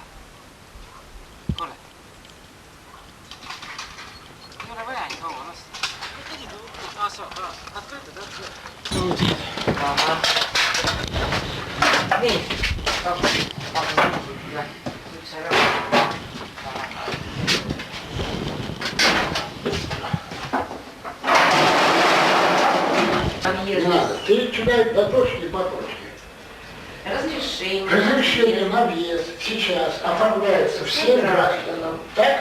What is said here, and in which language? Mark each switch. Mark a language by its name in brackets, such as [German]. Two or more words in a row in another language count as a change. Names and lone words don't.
[Estonian] Kuule. Ei ole vaja nii kaua lasta. Nad töötavad. Nii. Üks ära. [Russian] Не надо. Перечисляй до точки по точке. Разрешение. Разрешение на въезд сейчас оформляется всем гражданам, так?